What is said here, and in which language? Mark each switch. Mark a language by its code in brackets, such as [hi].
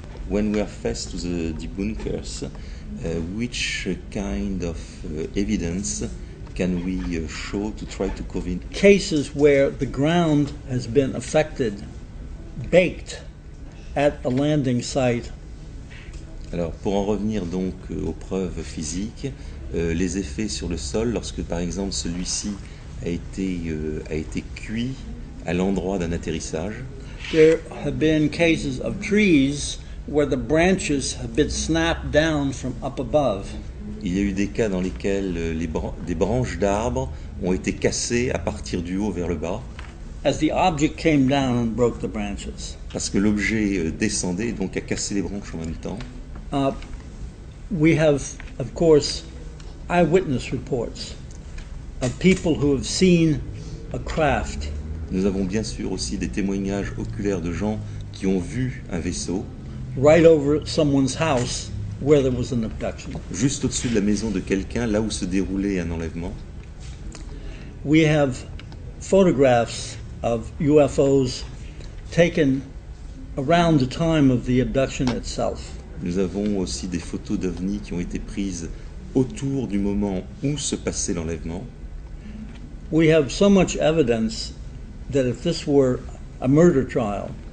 [en] When we are faced to the debunkers, which kind of evidence can we show to try to convince? Cases where the ground has been affected, baked at a landing site. [fr] Alors, pour en revenir donc aux preuves physiques, les effets sur le sol, lorsque par exemple celui-ci a été cuit à l'endroit d'un atterrissage. [en] There have been cases of trees where the branches have been snapped down from up above. [fr] Il y a eu des cas dans lesquels des branches d'arbres ont été cassées à partir du haut vers le bas. [en] as the object came down and broke the branches. [fr] Parce que l'objet descendait et donc a cassé les branches en même temps. [en] We have, of course, eyewitness reports of people who have seen a craft [fr] Nous avons bien sûr aussi des témoignages oculaires de gens qui ont vu un vaisseau [en] right over someone's house where there was an abduction. [fr] juste au-dessus de la maison de quelqu'un, là où se déroulait un enlèvement. [en] We have photographs of UFOs taken around the time of the abduction itself. [fr] Nous avons aussi des photos d'ovnis qui ont été prises autour du moment où se passait l'enlèvement. [en] We have so much evidence that if this were a murder trial,